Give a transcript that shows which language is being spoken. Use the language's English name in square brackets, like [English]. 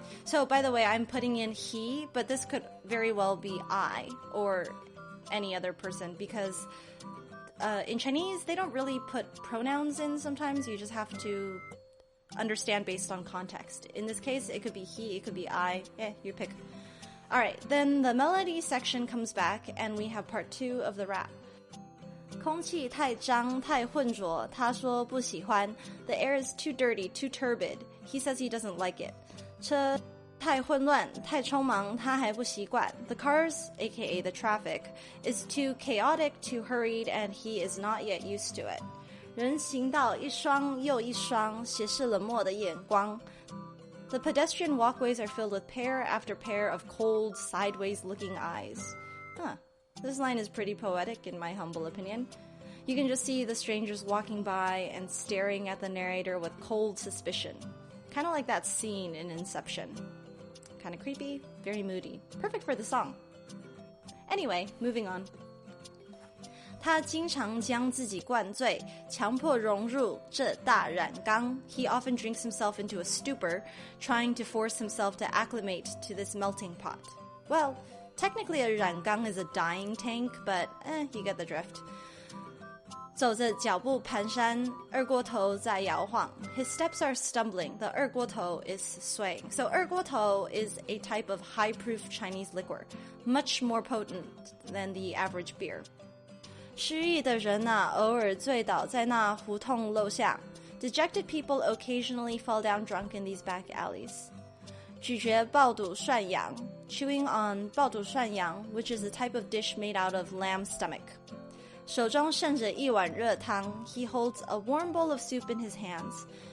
[English] So, by the way, I'm putting in he, but this could very well be I or any other person because in Chinese, they don't really put pronouns in sometimes. You just have to understand based on context. In this case, it could be he, it could be I. You pick. Alright, then the melody section comes back and we have part 2 of the rap. [Chinese] 空气太脏太浑浊, 他说不喜欢. [English] The air is too dirty, too turbid. He says he doesn't like it. [Chinese] 车太混乱太匆忙, 他还不习惯. [English] The cars, aka the traffic, is too chaotic, too hurried, and he is not yet used to it. [Chinese] 人行道一双又一双, 斜视冷漠的眼光. [English] The pedestrian walkways are filled with pair after pair of cold, sideways-looking eyes. This line is pretty poetic in my humble opinion. You can just see the strangers walking by and staring at the narrator with cold suspicion. Kind of like that scene in Inception. kind of creepy, very moody. Perfect for the song. Anyway, moving on. [Chinese] 他经常将自己灌醉，强迫融入这大染缸。 [English] He often drinks himself into a stupor, trying to force himself to acclimate to this melting pot. Well, technically a 染缸 is a dying tank, but you get the drift. [Chinese] 走着脚步蹒跚，二锅头在摇晃。 [English] His steps are stumbling. The 二锅头 is swaying. So 二锅头 is a type of high-proof Chinese liquor, much more potent than the average beer. [Chinese] 失意的人啊，偶尔醉倒在那胡同陋巷。 [English] Dejected people occasionally fall down drunk in these back alleys. [Chinese] 咀嚼爆肚涮羊 [English] Chewing on 爆肚涮羊 which is a type of dish made out of lamb stomach. [Chinese] 手中盛着一碗热汤 [English] He holds a warm bowl of soup in his hands.